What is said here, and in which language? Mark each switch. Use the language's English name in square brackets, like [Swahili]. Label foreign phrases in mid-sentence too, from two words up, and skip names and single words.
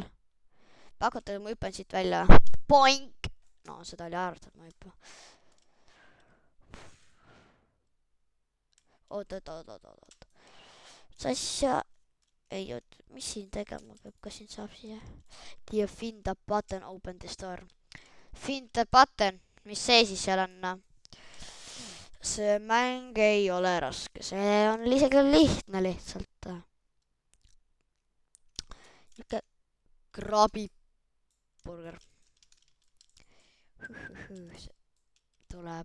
[Estonian] Pakuta, et ma hüppan siit välja. Boink! No, seda oli arvatud, ma hüppan. Oot. Sasja... Ei, mis siin tegema peab, kas siin saab siia? [English] Find the button, open the store. Find the button, [Estonian] mis see siis seal on? See mäng ei ole raske, see on isegi lihtne lihtsalt. Niuke krabiburger. Tuleb.